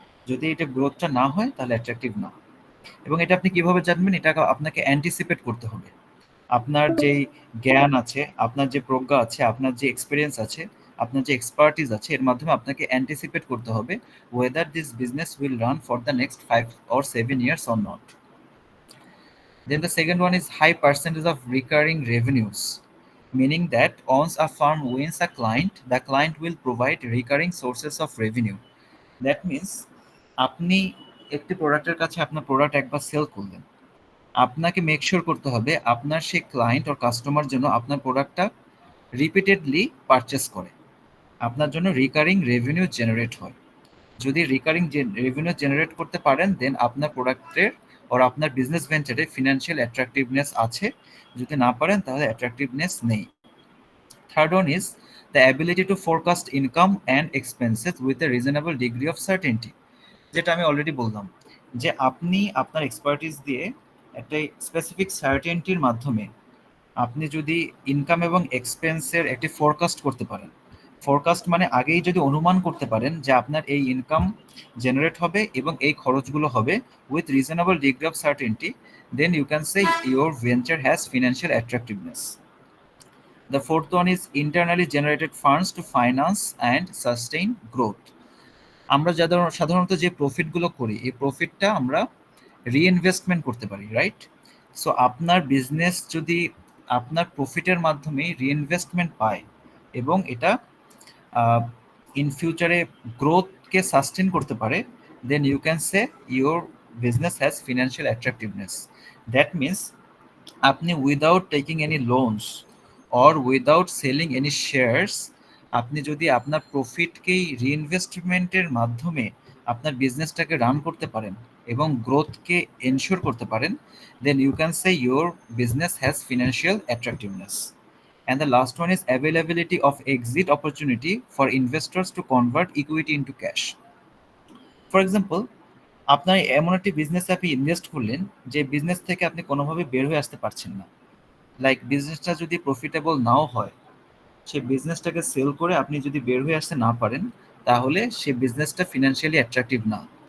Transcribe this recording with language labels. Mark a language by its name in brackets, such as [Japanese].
[Bangla] যদি এটা গ্রোথটা না হয় তাহলে অ্যাট্রাকটিভ না। এবং এটা আপনি কিভাবে জানবেন, এটা আপনাকে অ্যান্টিসিপেট করতে হবে। আপনার যেই জ্ঞান আছে, আপনার যে প্রজ্ঞা আছে, আপনার যে এক্সপেরিয়েন্স আছে, আপনার যে এক্সপার্টিস আছে, এর মাধ্যমে আপনাকে অ্যান্টিসিপেট করতে হবে [English] Whether this business will run for the next 5 or 7 years or not. Then the second one is high percentage of recurring revenues, meaning that once a firm wins a client, the client will provide recurring sources of revenue. That means [Bangla] আপনি একটি প্রোডাক্টের কাছে আপনার product একবার sell করলেন, আপনাকে make sure করতে হবে আপনার সেই ক্লায়েন্ট ওর কাস্টমার যেন আপনার প্রোডাক্টটা রিপিটেডলি পারচেস করে, আপনার জন্য রিকারিং রেভিনিউ জেনারেট হয়। যদি রিকারিং রেভিনিউ জেনারেট করতে পারেন দেন আপনার প্রোডাক্টের ওর আপনার বিজনেস ভেঞ্চারে ফিনান্সিয়াল অ্যাট্রাকটিভনেস আছে, যদি না পারেন তাহলে অ্যাট্রাকটিভনেস নেই। [English] Third one is the ability to forecast income and expenses with a reasonable degree of certainty. [Bangla] যেটা আমি অলরেডি বললাম যে আপনি আপনার এক্সপার্টিস দিয়ে একটা স্পেসিফিক সার্টেনটির মাধ্যমে আপনি যদি ইনকাম এবং এক্সপেন্সের একটি ফোরকাস্ট করতে পারেন। ফোরকাস্ট মানে আগেই যদি অনুমান করতে পারেন যে আপনার এই ইনকাম জেনারেট হবে এবং এই খরচগুলো হবে [English] With reasonable degree of certainty, then you can say your venture has financial attractiveness. The fourth one is internally generated funds to finance and sustain growth. [Bangla] আমরা সাধারণত যে প্রফিটগুলো করি এই প্রফিটটা আমরা রিইনভেস্টমেন্ট করতে পারি, রাইট? সো আপনার বিজনেস যদি আপনার প্রফিটের মাধ্যমে রিইনভেস্টমেন্ট পায় এবং এটা ইন ফিউচারে গ্রোথকে সাস্টেন করতে পারে, [English] Then you can say your business has financial attractiveness. That means [Bangla] আপনি [English] without taking any loans or without selling any shares, [Bangla] আপনি যদি আপনার প্রফিটকেই রিইনভেস্টমেন্টের মাধ্যমে আপনার বিজনেসটাকে রান করতে পারেন এবং গ্রোথকে এনশিওর করতে পারেন, [English] Then you can say your business has financial attractiveness. And the last one is availability of exit opportunity for investors to convert equity into cash. For example, [Bangla] আপনার এমন একটি বিজনেসে আপনি ইনভেস্ট করলেন যে বিজনেস থেকে আপনি কোনোভাবে বের হয়ে আসতে পারছেন না, লাইক বিজনেসটা যদি প্রফিটেবল নাও হয়, সে বিজনেসটাকে সেল করে আপনি যদি বের হয়ে আসতে না পারেন তাহলে সে বিজনেসটা ফিনান্সিয়ালি অ্যাট্রাকটিভ না।